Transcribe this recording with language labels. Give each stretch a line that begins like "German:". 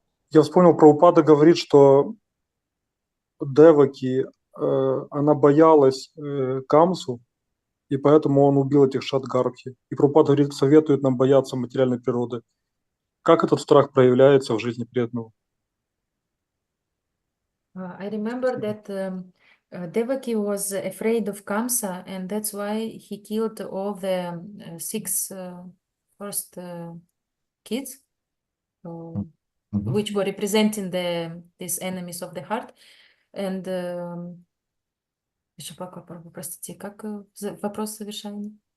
Russian: Я вспомнил, Прабхупада говорит, что Деваки, она боялась Камсу, и поэтому он убил этих Шадгарбхи. И Прабхупада говорит, советует нам бояться материальной природы. Как этот страх проявляется в жизни преданного?
English: I remember that Devaki was afraid of Kamsa, and that's why he killed all the six first kids, which were representing these enemies of the heart.
Russian: And еще пока, простите, как вопрос совершения?